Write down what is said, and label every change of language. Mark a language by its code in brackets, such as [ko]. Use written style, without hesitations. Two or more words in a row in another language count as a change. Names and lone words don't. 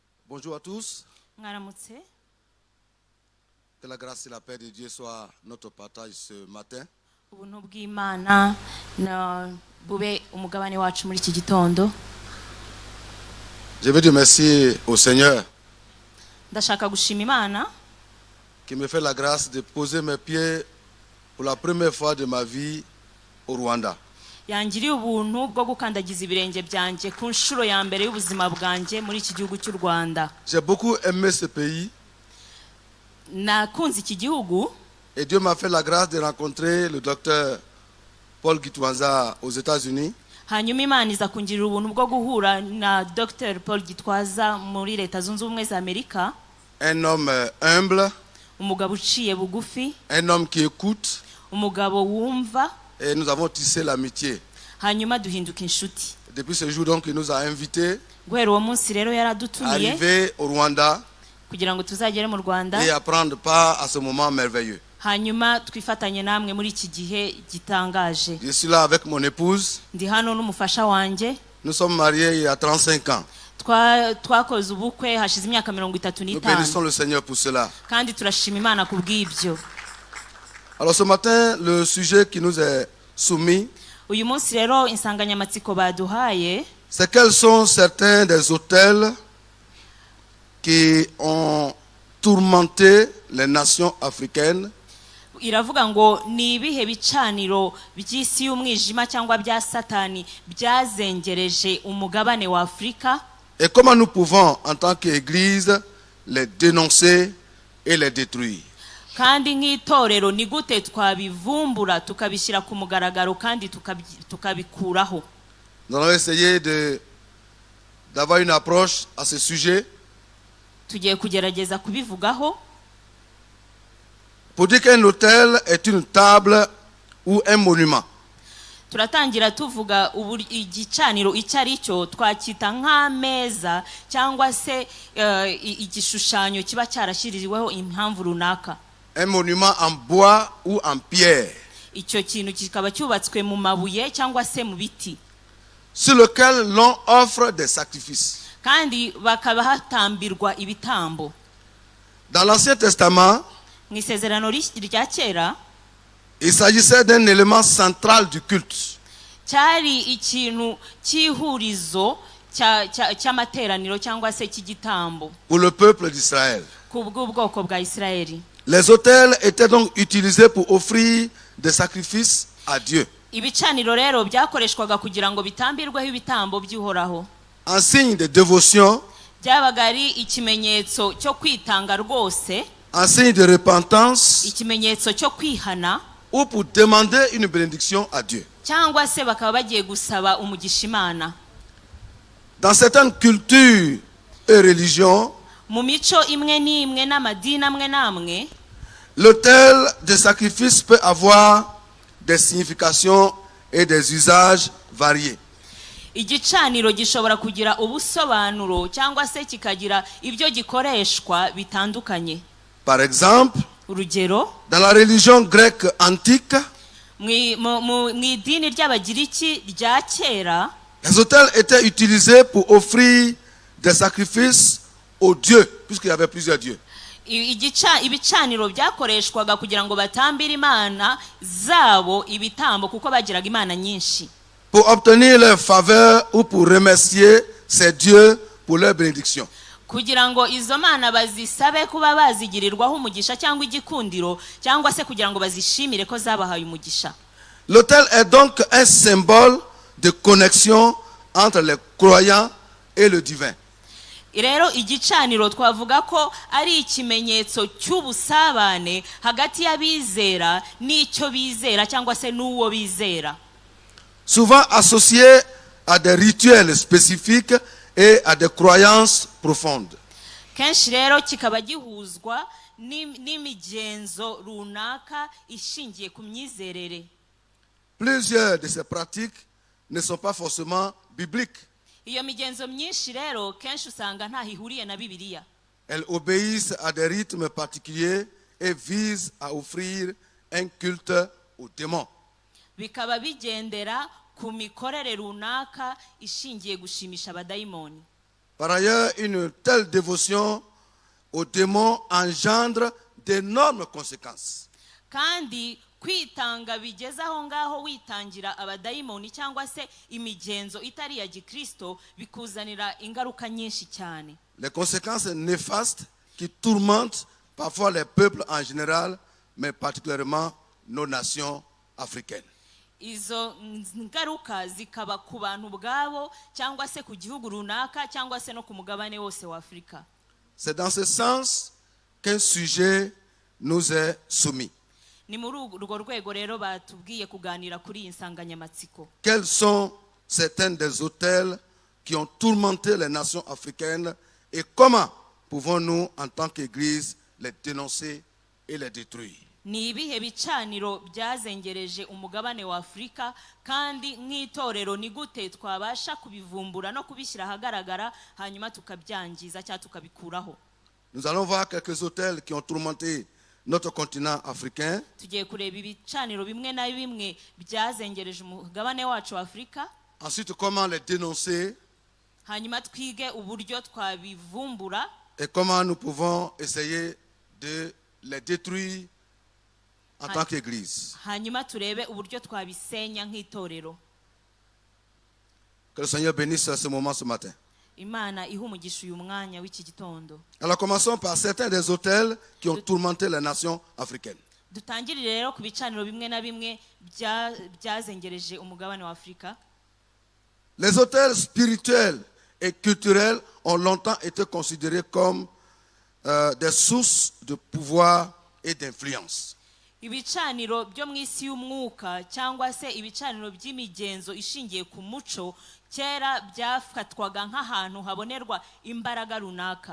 [fr] Bonjour à tous. [rw] Mwaramutse. [fr] Que la grâce et la paix de Dieu soient notre partage ce matin. [rw] Ubuntu bw'Imana na bube umugabane wacu muri iki gitondo. [fr] Je veux dire merci au Seigneur [rw] Ndashaka gushima Imana [fr] qui me fait la grâce de poser mes pieds pour la première fois de ma vie au Rwanda. [rw] yangiriye ubuntu bwo gukandagiza ibirenge byanjye ku nshuro ya mbere y'ubuzima bwanjye muri iki gihugu cy'u Rwanda. [fr] J'ai beaucoup aimé ce pays [rw] Nakunze iki gihugu [fr] et Dieu m'a fait la grâce de rencontrer le docteur Paul Gitwaza aux États-Unis. [rw] hanyuma Imana iza kungirira ubuntu bwo guhura na Dr. Paul Gitwaza muri Leta Zunze Ubumwe za Amerika. [fr] Un homme humble, [rw] Umugabo uciye bugufi, [fr] un homme qui écoute, [rw] umugabo wumva, [fr] et nous avons tissé l'amitié. [rw] hanyuma duhinduka inshuti. [fr] Depuis ce jour donc il nous a invités [rw] Guhera uwo munsi rero [fr] à [rw] yaradutumiye [fr] arriver au Rwanda [rw] kugira ngo tuzagere mu Rwanda, [fr] et à prendre part à ce moment merveilleux. [rw] hanyuma twifatanye namwe muri iki gihe gitangaje. [fr] Je suis là avec mon épouse. [rw] Ndi hano n'umufasha wanjye. [fr] Nous sommes mariés il y a 35 ans. [rw] Twakoze ubukwe hashize imyaka 35 [fr] Nous bénissons le Seigneur pour cela. [rw] kandi turashima Imana ku bw'ibyo. [fr] Alors ce matin, le sujet qui nous est soumis, [rw] Uyu munsi rero insanganyamatsiko baduhaye, [fr] c'est quels sont certains des autels qui ont tourmenté les nations africaines [rw] iravuga ngo ni ibihe bicaniro by'isi y'umwijima cyangwa bya Satani byazengereje umugabane wa Afrika, [fr] et comment nous pouvons, en tant qu'Église, les dénoncer et les détruire. [rw] kandi nk'itorero ni gute twabivumbura tukabishyira ku mugaragaro kandi tukabikuraho. [fr] Nous allons essayer d'avoir une approche à ce sujet [rw] Tugiye kugerageza kubivugaho. [fr] pour dire qu'un autel est une table ou un monument. [rw] Turatangira tuvuga igicaniro icyo ari cyo, twacyita nk'ameza cyangwa se igishushanyo kiba cyarashyiriweho impamvu runaka. [fr] Un monument en bois ou en pierre, [rw] Icyo kintu kikaba cyubatswe mu mabuye cyangwa se mu biti, [fr] sur lequel l'on offre des sacrifices. [rw] kandi bakaba hatambirwa ibitambo. [fr] Dans l'Ancien Testament, [rw] Mu isezerano rya kera [fr] il s'agissait d'un élément central du culte. [rw] cyari ikintu cy'ihurizo cy'amateraniro cyangwa se cy'igitambo [fr] Pour le peuple d'Israël. [rw] ku bw'ubwoko bwa Isirayeli. [fr] Les autels étaient donc utilisés pour offrir des sacrifices à Dieu, [rw] Ibicaniro rero byakoreshwaga kugira ngo bitambirweho ibitambo by'uhoraho. [fr] en signe de dévotion, [rw] Byabaga ari ikimenyetso cyo kwitanga rwose, [fr] en signe de repentance, [rw] ikimenyetso cyo kwihana, [fr] ou pour demander une bénédiction à Dieu. [rw] cyangwa se bakaba bagiye gusaba umugisha Imana. [fr] Dans certaines cultures et religions, [rw] Mu mico imwe n'imwe n'amadini amwe n'amwe, [fr] l'autel de sacrifice peut avoir des significations et des usages variés. [rw] igicaniro gishobora kugira ubusobanuro cyangwa se kikagira ibyo gikoreshwa bitandukanye. [fr] Par exemple, [rw] Urugero, [fr] dans la religion grecque antique, [rw] mu idini ry'Abagiriki rya kera, [fr] les autels étaient utilisés pour offrir des sacrifices aux dieux, puisqu'il y avait plusieurs dieux. [rw] ibicaniro byakoreshwaga kugira ngo batambire imana zabo ibitambo kuko bagiraga imana nyinshi, [fr] Pour obtenir leur faveur ou pour remercier ces dieux pour leur bénédiction. [rw] kugira ngo izo mana bazisabe kuba bazigirirwaho umugisha cyangwa igikundiro, cyangwa se kugira ngo bazishimire ko zabahaye umugisha. [fr] L'autel est donc un symbole de connexion entre les croyants et le divin. [rw] Rero igicaniro twavuga ko ari ikimenyetso cy'ubusabane hagati y'abizera n'icyo bizera cyangwa se n'uwo bizera, [fr] Souvent associé à des rituels spécifiques et à des croyances profondes. [rw] kenshi rero kikaba gihuzwa n'imigenzo runaka ishingiye ku myizerere. [fr] Plusieurs de ces pratiques ne sont pas forcément bibliques. [rw] Iyo migenzo myinshi rero kenshi usanga ntaho ihuriye na Bibiliya. [fr] Elles obéissent à des rythmes particuliers et visent à offrir un culte aux démons. [rw] Bikaba bigendera ku mikorere runaka ishingiye gushimisha abadayimoni. [fr] Par ailleurs, une telle dévotion aux démons engendre d'énormes conséquences. [rw] kandi kwitanga bigeze aho ngaho witangira abadayimoni cyangwa se imigenzo itari ya gikristo bikuzanira ingaruka nyinshi cyane. [fr] Les conséquences néfastes qui tourmentent parfois les peuples en général, mais particulièrement nos nations africaines. [rw] Izo ngaruka zikaba ku bantu bwabo cyangwa se ku gihugu runaka cyangwa se no ku mugabane wose wa Afrika. [fr] C'est dans ce sens qu'un sujet nous est soumis. [rw] Ni muri urwo rwego rero batubwiye kuganira kuri iyi nsanganyamatsiko. [fr] Quels sont certains des autels qui ont tourmenté les nations africaines et comment pouvons-nous, en tant qu'Église, les dénoncer et les détruire? [rw] Ni ibihe bicaniro byazengereje umugabane wa Afrika, kandi nk'itorero ni gute twabasha kubivumbura no kubishyira ahagaragara hanyuma tukabyangiza cyangwa tukabikuraho? [fr] Nous allons voir quelques autels qui ont tourmenté notre continent africain. [rw] Tugiye kureba ibicaniro bimwe na bimwe byazengereje umugabane wacu wa Afrika. [fr] Ensuite, comment les dénoncer [rw] Hanyuma twige uburyo twabivumbura [fr] et comment nous pouvons essayer de les détruire en tant qu'Église. [rw] hanyuma turebe uburyo twabisenya nk'itorero. [fr] Que le Seigneur bénisse ce moment ce matin. [rw] Imana ihumugisha uyu mwanya w'iki gitondo. [fr] Alors commençons par certains des autels qui ont tourmenté les nations africaines. [rw] Dutangirire rero ku bicaniro bimwe na bimwe byazengereje umugabane wa Afrika. [fr] Les autels spirituels et culturels ont longtemps été considérés comme des sources de pouvoir et d'influence. [rw] Ibicaniro byo mu isi y'umwuka cyangwa se ibicaniro by'imigenzo ishingiye ku muco kera byafatwaga nk'ahantu habonerwa imbaraga runaka.